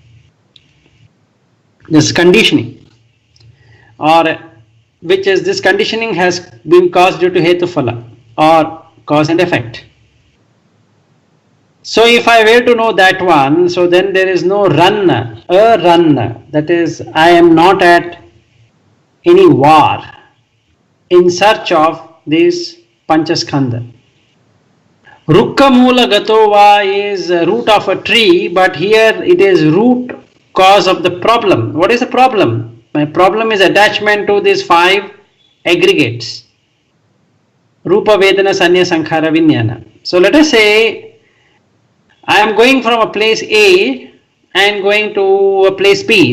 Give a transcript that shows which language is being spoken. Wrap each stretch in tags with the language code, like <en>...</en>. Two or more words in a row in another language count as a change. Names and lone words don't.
<en>This conditioning, or which is this conditioning has been caused due to hetuphala or cause and effect. So if I were to know that one, so then there is no ranna, that is, I am not at any war in search of this Panchaskandha.</en> <pi>Rukka mula gatova</pi> <en>is a root of a tree, but here it is root cause of the problem. What is the problem? My problem is attachment to these five aggregates.</en> <sa>Rupa Vedana Sanya Sankhara Vijnana.</sa> <en>So let us say I am going from a place A and going to a place B.</en>